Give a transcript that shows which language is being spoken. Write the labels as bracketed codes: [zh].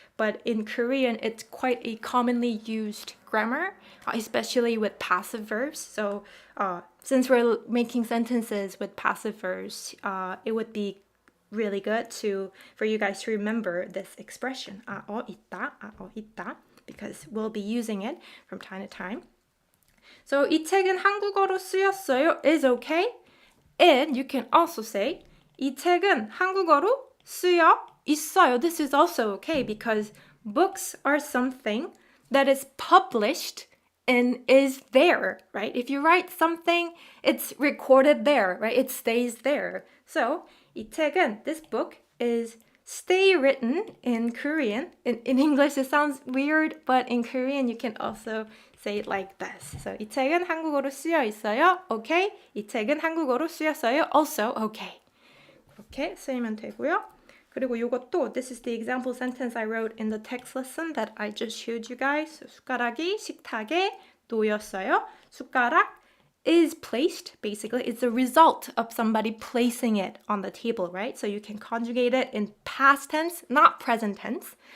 [en] But in Korean, it's quite a commonly used grammar, especially with passive verbs. So since we're making sentences with passive verbs, it would be really good for you guys to remember this expression, 있다, because we'll be using it from time to time. [ko] So 이 책은 한국어로 쓰였어요 [en] is okay. And you can also say [ko] 이 책은 한국어로 쓰여 있어요. [en] This is also okay because books are something that is published and is there, right? If you write something, it's recorded there, right? It stays there. So [ko] 이 책은, [en] this book, is stay written in Korean. In English, it sounds weird, but in Korean, you can also say it like this. [ko] So 이 책은 한국어로 쓰여 있어요. [en] Okay. [ko] 이 책은 한국어로 쓰였어요. [en] Also okay. [ko] 그렇게 쓰이면 되고요. 그리고 이것도, [en] this is the example sentence I wrote in the text lesson that I just showed you guys. So, [ko] 숟가락이 식탁에 놓였어요. [en] 숟가락 is placed, basically. It's the result of somebody placing it on the table, right? So you can conjugate it in past tense, not present tense.